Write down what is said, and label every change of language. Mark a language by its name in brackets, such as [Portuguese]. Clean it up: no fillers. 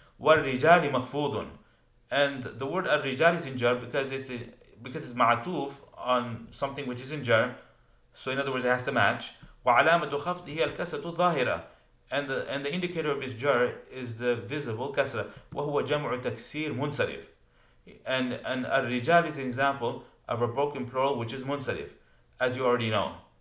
[Arabic] وَالرِّجَالِ مَخْفُوضٌ. [English] And the word al-rijal is in jar because it's ma'atuf on something which is in jar. So in other words, it has to match. [Arabic] وَعَلَامَةُ خَفْضِهِ الْكَسَةُ الظَّاهِرَةُ. [English] And the indicator of his jar is the visible kasra. [Arabic] وَهُوَ جَمْعُ تَكْسِير munsarif. [English] And al-rijal is an example of a broken plural which is munsarif, as you already know.